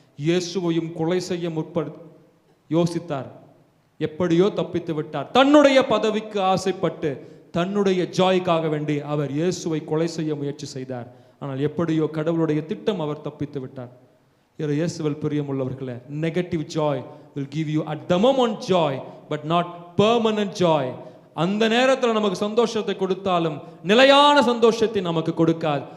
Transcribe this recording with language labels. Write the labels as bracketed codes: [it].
[ta] இயேசுவையும் கொலை செய்ய யோசித்தார். எப்படியோ தப்பித்து விட்டார். தன்னுடைய பதவிக்கு ஆசைப்பட்டு தன்னுடைய ஜாய்க்காக வேண்டி அவர் இயேசுவை கொலை செய்ய முயற்சி செய்தார். ஆனால் எப்படியோ கடவுளுடைய திட்டம் அவர் தப்பித்து விட்டார். இயேசுவில் பிரியமுள்ளவர்களே, [en] Negative joy will give you at the moment joy but not permanent joy. [ta] அந்த நேரத்தில் நமக்கு சந்தோஷத்தை கொடுத்தாலும் நிலையான சந்தோஷத்தை நமக்கு கொடுக்காது.